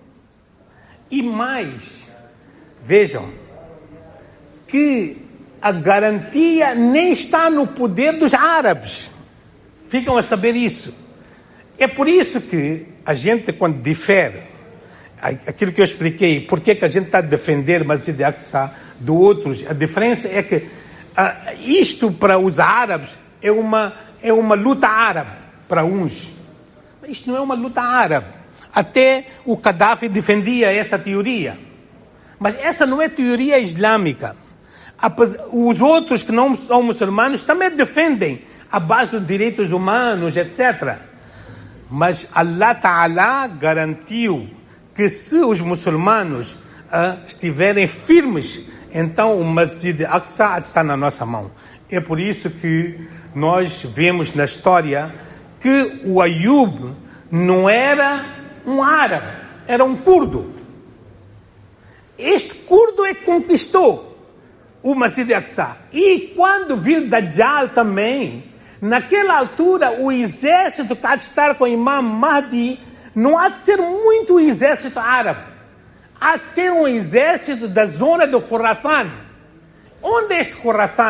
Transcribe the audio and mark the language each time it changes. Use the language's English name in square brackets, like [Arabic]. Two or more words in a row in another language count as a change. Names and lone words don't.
[Portuguese] E mais, vejam, que a garantia nem está no poder dos árabes. Ficam a saber isso. É por isso que a gente, quando difere, aquilo que eu expliquei, porque que a gente está a defender Masjid al-Aqsa do outros, a diferença é que isto para os árabes é uma luta árabe para uns. Isto não é uma luta árabe. Até o Gaddafi defendia essa teoria. Mas essa não é teoria islâmica. Os outros que não são muçulmanos também defendem a base dos direitos humanos, etc. Mas [Arabic] Allah Ta'ala [Portuguese] garantiu que se os muçulmanos estiverem firmes, então o Masjid al-Aqsa está na nossa mão. É por isso que nós vemos na história que o Ayub não era um árabe, era um curdo. Este curdo é que conquistou o Masjid al-Aqsa. E quando viu Dajjal também, naquela altura o exército que há de estar com o Imam Mahdi não há de ser muito o exército árabe. Há de ser um exército da zona do Khurasan. Onde é este Khurasan?